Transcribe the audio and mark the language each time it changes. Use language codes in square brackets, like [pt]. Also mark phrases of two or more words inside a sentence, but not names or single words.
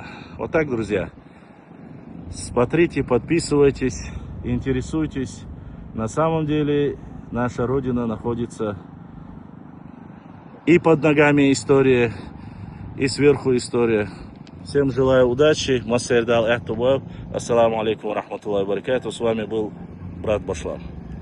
[ru] Вот так, друзья. Смотрите, подписывайтесь, интересуйтесь. На самом деле наша Родина находится и под ногами история, и сверху история. Всем желаю удачи. [ar] السلام عليكم ورحمة الله وبركاته. [ru] С вами был брат Башлам.